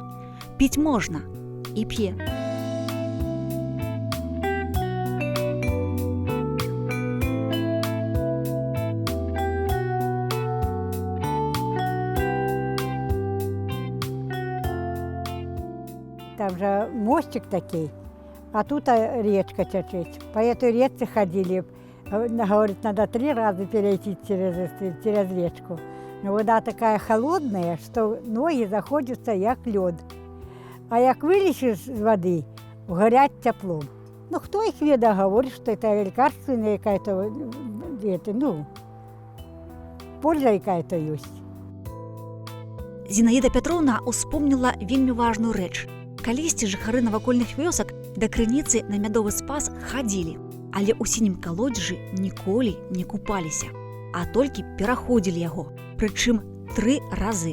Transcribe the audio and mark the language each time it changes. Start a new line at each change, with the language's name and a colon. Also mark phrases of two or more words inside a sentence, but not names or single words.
Belarusian: Піць можна і п'е.
Russian: Там же мостик такой, а тут речка течет. По этой речке ходили, говорит, надо 3 раза перейти через речку. Но вода такая холодная, что ноги заходятся як лед. А як вылезешь из воды, горят теплом. Ну, кто их веда говорит, что это лекарственная какая-то, польза какая-то есть.
Belarusian: Зінаіда Пятроўна успомніла вельмі важную рэч. Калісьці жыхары навакольных вёсак да крыніцы на мядовы спас хадзілі, але ў сінім калодзежы ніколі не купаліся, а толькі пераходзілі яго, прычым 3 разы.